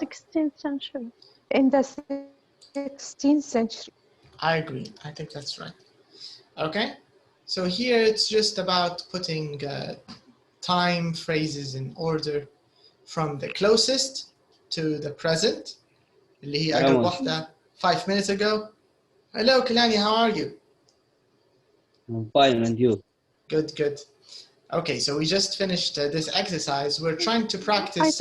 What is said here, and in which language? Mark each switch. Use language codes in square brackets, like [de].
[en] 16th century. In the 16th century. I agree. I think that's right. Okay. So here it's just about putting time phrases in order from the closest to the present. [ar] اللي هي أقرب واحدة [en] 5 minutes ago. Hello, Kalani, how are you? I'm fine, and you? Good, good. Okay, so we just finished this exercise. We're trying to practice.